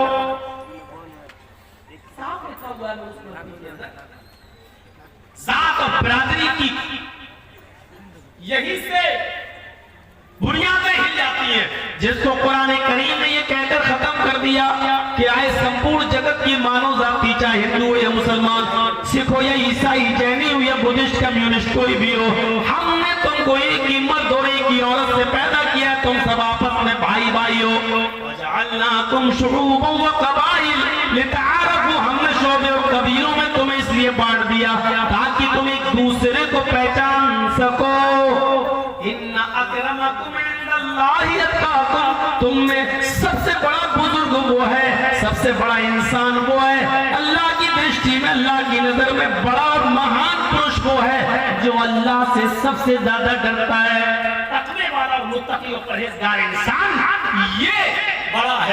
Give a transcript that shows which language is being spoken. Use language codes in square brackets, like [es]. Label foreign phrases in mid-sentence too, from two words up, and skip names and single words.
[hi] साफ लिखा हुआ है उसके अंदर, जात और बिरादरी की यही से बुनियादें हिल जाती हैं, जिसको कुरान करीम ने ये कहकर खत्म कर दिया कि आए संपूर्ण जगत की मानव जाति, चाहे हिंदू हो या मुसलमान, सिख हो या ईसाई, जैनी हो या बुद्धिस्ट, कम्युनिस्ट, कोई भी हो, हमने तुमको एक ही मर्द और एक ही औरत से पैदा किया। तुम सब आपस में भाई भाई हो। [ar] وجعلناكم شعوبا وقبائل لتعارفوا, [hi] हमने शोबे और कबीलों में तुम्हें इसलिए बांट दिया ताकि तुम एक दूसरे को पहचान सको। [ar] إن أكرمكم عند الله أتقاكم, [hi] तुम में सबसे बड़ा बुजुर्ग वो है, सबसे बड़ा इंसान वो है, अल्लाह की दृष्टि में, अल्लाह की नजर में बड़ा और महान पुरुष वो है जो अल्लाह से सबसे ज्यादा डरता है। तकवे वाला, मुत्तकी और परहेजगार इंसान ये बड़ा है।